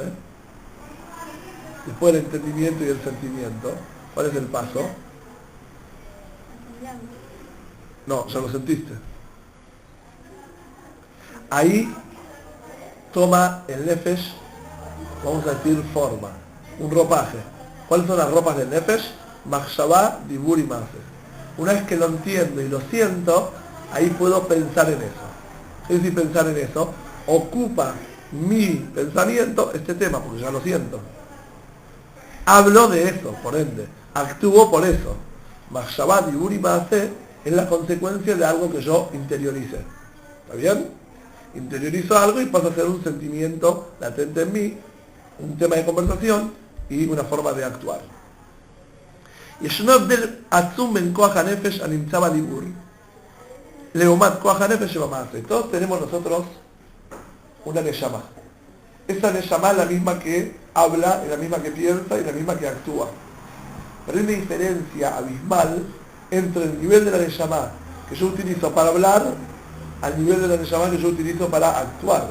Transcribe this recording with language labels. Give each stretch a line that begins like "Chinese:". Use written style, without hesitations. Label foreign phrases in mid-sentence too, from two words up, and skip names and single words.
Spanish: Después del entendimiento y el sentimiento, ¿cuál es el paso? No, ya lo sentiste. Ahí toma el nefesh, vamos a decir, forma, un ropaje. ¿Cuáles son las ropas del nefesh?
Hebrew: מחשבה, דיבור ומעשה.
Spanish: Una vez que lo entiendo y lo siento, ahí puedo pensar en eso. Es decir, pensar en eso ocupa mi pensamiento este tema, porque ya lo siento. Hablo de eso, por ende. Actúo por eso.
Hebrew: מחשבת ודיבור מעשה
Spanish: es la consecuencia de algo que yo interiorice. ¿Está bien? Interiorizo algo y pasa a ser un sentimiento latente en mí, un tema de conversación y una forma de actuar.
Hebrew: ישנו הבדל עצום בין כוח הנפש הנמצא בדיבור לעומת כוח הנפש שבמעשה.
Spanish: Todos tenemos nosotros una neshama. Esa neshama es la misma que habla, es la misma que piensa y la misma que actúa. Pero hay una diferencia abismal entre el nivel de la neshama que yo utilizo para hablar al nivel de la neshama que yo utilizo para actuar.